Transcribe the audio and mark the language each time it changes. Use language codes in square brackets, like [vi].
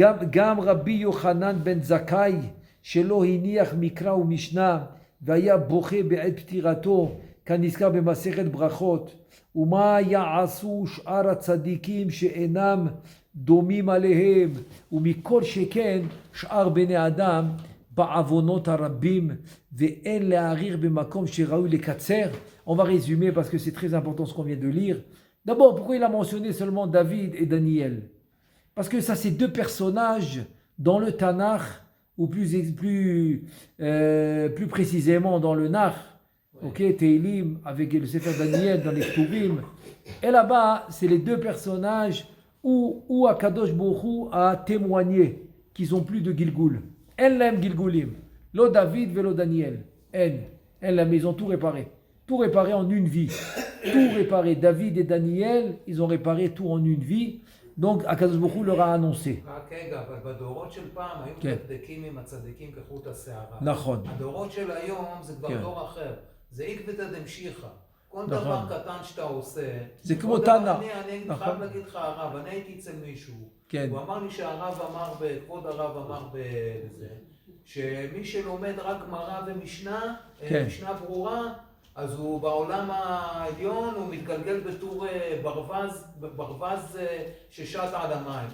[he] גם רבי יוחנן בן זכאי שלא הניח מקרא ומשנה והיה בוכה בעת פטירתו כנזכר במסכת ברכות, ומה יעשו שאר הצדיקים שאינם דומים עליהם, ומכל שכן שאר בני אדם בעוונות הרבים, ואין להעריך במקום שראוי לקצר. [fr] On va résumer parce que c'est très important ce qu'on vient de lire. D'abord, pourquoi il a mentionné seulement David et Daniel? Parce que ça, c'est deux personnages dans le Tanakh, ou plus précisément dans le Nach, ok, Teilim, avec le Sefer Daniel dans les Ktuvim. Et là-bas, c'est les deux personnages où Akadosh Baruch Hu a témoigné qu'ils ont plus de Gilgul. Elle l'aime Gilgulim. [he] Lo David velo Daniel. [fr] Elle l'aime, ils ont tout réparé. Tout réparé en une vie. Tout réparé. David et Daniel, ils ont réparé tout en une vie. Donc, Akadosh Baruch Hu leur a annoncé. [he] רק רגע, אבל בדורות של פעם היו מדקדקים עם הצדיקים כחוט השערה. נכון. הדורות של היום זה כבר דור אחר. זה עקבתא דמשיחא. כל דבר קטן שאתה עושה. זה כמו תנא. אני חייב להגיד לך הרב, אני הייתי אצל מישהו. הוא אמר לי שהרב אמר, כבוד הרב אמר בזה, שמי שלומד רק גמרא ומשנה, משנה ברורה, אז הוא בעולם העליון, הוא מתגלגל בתור ברווז ששט על המים.